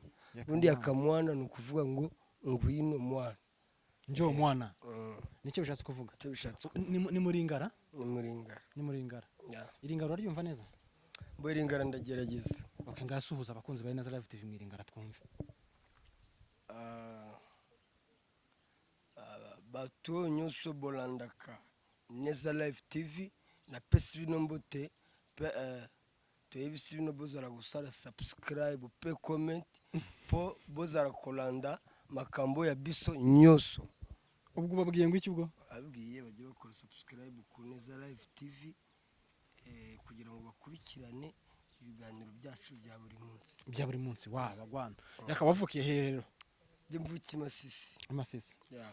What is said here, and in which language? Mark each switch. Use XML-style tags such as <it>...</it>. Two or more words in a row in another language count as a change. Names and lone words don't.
<rw>Ubundi ya kamwana ni ukuvuga ngo ngwino mwana, njyo mwana. Nicyo bishatse kuvuga? icyo bishatse Ni muri Ngara? ni muri Ngara. Ni muri Ngara. Yeah. Iri Ngara uraryumva neza? Mbo iri Ngara ndagerageza. Okay, ngasuhuza abakunzi ba Ineza Live TV mu Ngara twumve.</rw> <ln>Bato nyuso bolandaka Ineza Live TV na pesi bino mbote toyebisi bino bozala gusala subscribe pe comment po bozala kolanda makambo ya biso nyuso.</ln> <rw>Ubwo babwiye ngo iki ubwo? Abwiye bagiye bakora subscribe ku Ineza Live TV kugira ngo bakurikirane ibiganiro byacu bya buri munsi. Bya buri munsi bagwana. Yakabavukiye rero. Mvuki Masisi. Masisi. Yeah.</rw>